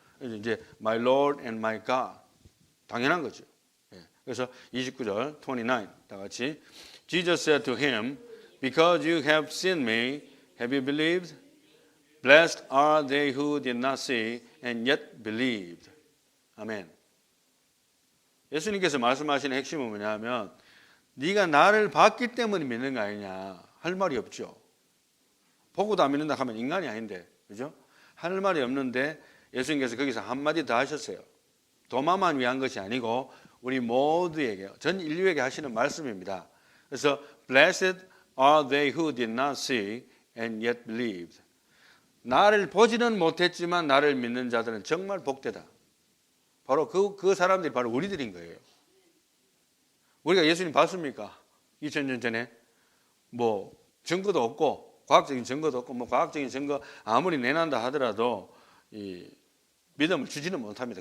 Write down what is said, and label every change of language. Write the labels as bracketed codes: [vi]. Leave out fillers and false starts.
[ko] 이제 [en] My Lord and my God [ko] 당연한 거죠. 그래서 29절 29 다 같이 [en] Jesus said to him, Because you have seen me, have you believed? Blessed are they who did not see and yet believed. [ko] 아멘. 예수님께서 말씀하시는 핵심은 뭐냐면 네가 나를 봤기 때문에 믿는 거 아니냐 할 말이 없죠. 보고도 안 믿는다 하면 인간이 아닌데 그죠? 할 말이 없는데 예수님께서 거기서 한마디 더 하셨어요. 도마만 위한 것이 아니고 우리 모두에게 전 인류에게 하시는 말씀입니다. 그래서 [en] Blessed are they who did not see and yet believed. [ko] 나를 보지는 못했지만 나를 믿는 자들은 정말 복되다. 바로 그 사람들이 바로 우리들인 거예요. 우리가 예수님 봤습니까? 2000년 전에 뭐 증거도 없고 과학적인 증거도 없고 뭐 과학적인 증거 아무리 내난다 하더라도 이 믿음을 주지는 못합니다.